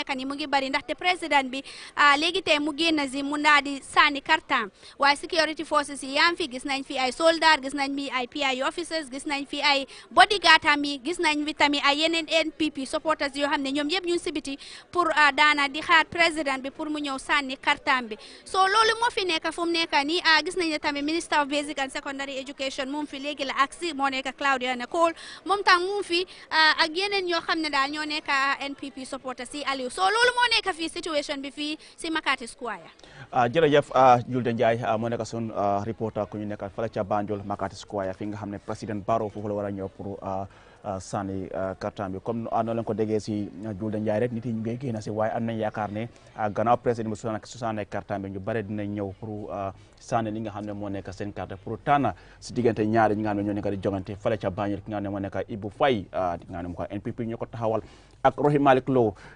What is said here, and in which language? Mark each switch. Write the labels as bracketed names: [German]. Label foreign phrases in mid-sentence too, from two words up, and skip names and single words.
[Wolof] nekk nii mu ngi bari ndaxte président bi léegi tey mu génn si mu daal di sànni kartaam waaye [English] security forces [Wolof] yi yaa fi gis nañ fi ay soldat gis nañ fi ay [English] PI officers [Wolof] gis nañ fi ay bodyguard yi gis nañ fi tamit ay yeneen [English] NPP supporters [Wolof] yoo xam ne ñoom yëpp ñu si biti pour daana di xaar président bi pour mu ñëw sànni kartaam bi so loolu moo fi nekk fu mu nekk nii gis nañ ne tamit [English] minister of basic and secondary education [Wolof] moom fi léegi la aksi moo nekk Claudia Nicole moom tam mu fi ak yeneen ñoo xam ne daal ñoo nekk [English] NPP supporters [Wolof] si Aliou so loolu moo nekk fii situation bi fii si Makati Square. jërëjëf Julde Ndiaye moo nekk sun reporter ku ñu nekkal fële ca Banjul Makati Square fi nga xam ne président Barrow foofu la war a ñëw pour sànni kartam bi comme noonu lañ ko déggee si Julde Ndiaye rek nit yi ñu ngi génn si waaye am nañ yaakaar ne gannaaw président bi su sànnee kartam bi ñu bare dinañ ñëw pour sànni li nga xam ne moo nekk seen carte pour tànn si diggante ñaari ñi nga xam ne ñoo nekk di jongante fële ca Banjul ki nga xam ne moo nekk Ibu Faye di nga xam ne moo ko NPP ñoo ko taxawal ak Rohey Malick Lowe